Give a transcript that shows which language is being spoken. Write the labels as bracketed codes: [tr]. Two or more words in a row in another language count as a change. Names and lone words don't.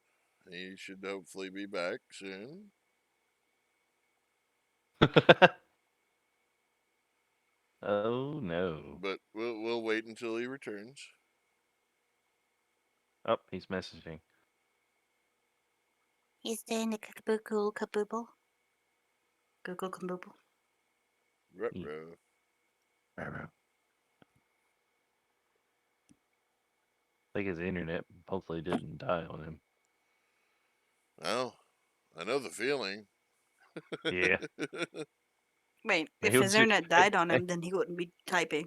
[en] He should hopefully be back soon. Oh no. But we'll wait until he returns. Oh, he's messaging. He's doing the kabookle kabooble. Google kabooble. Ruh-roh. I think his internet hopefully didn't die on him. Well, I know the feeling. Yeah. Wait, if He'll his ju- internet died on him, then he wouldn't be typing.